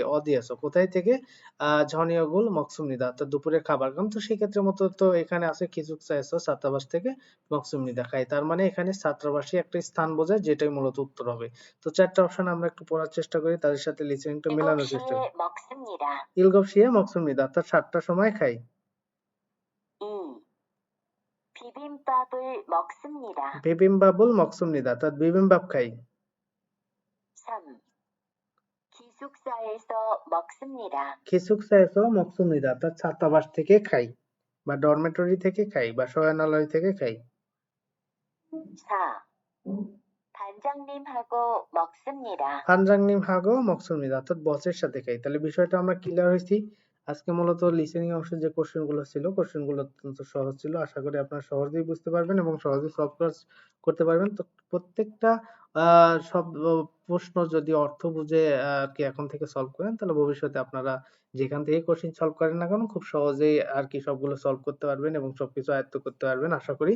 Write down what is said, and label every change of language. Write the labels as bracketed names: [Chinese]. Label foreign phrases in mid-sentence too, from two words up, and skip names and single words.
[Bangla] অদিয়াসো কোথায় থেকে [Korean] 저녁을 먹습니다 [Bangla] অর্থাৎ দুপুরের খাবার খান, তো সেক্ষেত্রে মতো তো এখানে আছে [Korean] 기숙사 에서 [Bangla] ছাত্রাবাস থেকে মকসুমনি দেখায়, তার মানে এখানে ছাত্রাবাসী একটা স্থান বোঝায়, যেটাই মূলত উত্তর হবে। তো 4টা অপশন আমরা একটু পড়ার চেষ্টা করি, তাদের সাথে লিসেনিংটা মেলানোর চেষ্টা করি। [Korean] 7시에 먹습니다. 일곱시에 먹습니다 [Bangla] অর্থাৎ 7টার সময় খাই। 2. [Korean] 비빔밥을 먹습니다. 비빔밥을 먹습니다 [Bangla] অর্থাৎ বিবিম্বাপ খাই। 3. [Korean] 기숙사에서 먹습니다. 기숙사 에서 먹습니다 [Bangla] অর্থাৎ ছাত্রাবাস থেকে খাই বা ডরমেটরি থেকে খাই বা শয়নালয় থেকে খাই। 4. [Korean] 반장님하고 먹습니다. 반장님 하고 먹습니다 [Bangla] অর্থাৎ বসের সাথে খাই। তাহলে বিষয়টা আমরা ক্লিয়ার হয়েছি। আজকে মূলত লিসেনিং অংশের যে কোশ্চেন গুলো ছিল, কোশ্চেন গুলো অত্যন্ত সহজ ছিল। আশা করি আপনারা সহজেই বুঝতে পারবেন এবং সহজেই সলভ করতে পারবেন। তো প্রত্যেকটা সব প্রশ্ন যদি অর্থ বুঝে আর কি এখন থেকে সলভ করেন, তাহলে ভবিষ্যতে আপনারা যেখান থেকে কোশ্চেন সলভ করেন না কেন খুব সহজেই আর কি সবগুলো সলভ করতে পারবেন এবং সবকিছু আয়ত্ত করতে পারবেন আশা করি।